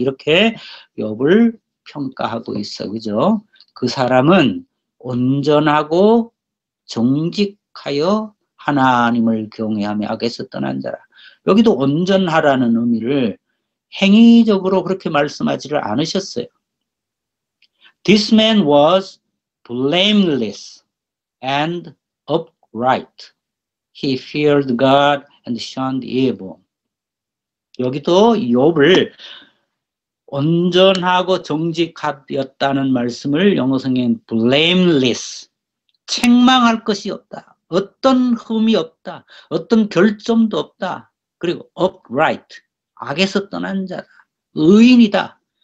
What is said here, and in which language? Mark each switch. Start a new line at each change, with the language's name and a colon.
Korean: 이렇게 욥을 평가하고 있어. 그죠? 그 사람은 온전하고 정직하여 하나님을 경외하며 악에서 떠난 자라. 여기도 온전하라는 의미를 행위적으로 그렇게 말씀하지를 않으셨어요.
English: This man was blameless and upright. He feared God and shunned evil.
Korean: 여기도 욥을 온전하고 정직하였다는 말씀을 영어 성경은 blameless, 책망할 것이 없다. 어떤 흠이 없다. 어떤 결점도 없다. 그리고 upright, 악에서 떠난 자다. 의인이다.